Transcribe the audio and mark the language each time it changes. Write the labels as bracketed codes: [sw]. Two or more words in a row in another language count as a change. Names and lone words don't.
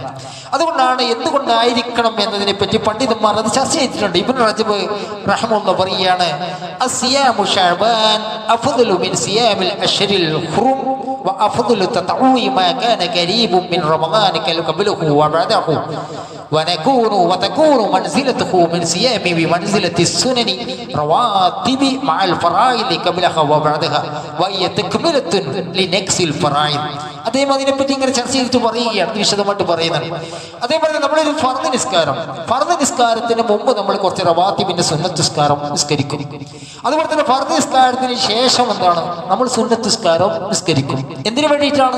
[ml] അതുകൊണ്ടാണ് എന്തുകൊണ്ടായിരിക്കണം എന്നതിനെ പറ്റി പണ്ഡിതന്മാർ അത് ചർച്ച ചെയ്തിട്ടുണ്ട്. ഇബ്നു റജബ് റഹ്മത്തുള്ളാഹി പറയുകയാണ്, [ar] الصيام شعبان أفضل من صيام الأشهر الحرم وأفضل التطوع ما كان قريبا من رمضان كقبله وبعده وتكون منزلته من صيام بمنزلة السنن رواتب مع الفرائض قبلها وبعدها وهي تكملة لنقص الفرائض. [ml] അദ്ദേഹം അതിനെപ്പറ്റി ഇങ്ങനെ ചർച്ച ചെയ്തിട്ട് പറയുകയാണ്, വിശദമായിട്ട് പറയുന്നത്. അതേപോലെ നമ്മളൊരു ഫർദ് നിസ്കാരത്തിന് മുമ്പ് നമ്മൾ കുറച്ച് റവാത്തിബിന്റെ സുന്നത്ത് നിസ്കാരം നിസ്കരിക്കും. അതുപോലെ തന്നെ ഫർദ് നിസ്കാരത്തിന് ശേഷം എന്താണ് നമ്മൾ സുന്നത്ത് നിസ്കാരം നിസ്കരിക്കും. എന്തിനു വേണ്ടിയിട്ടാണ്?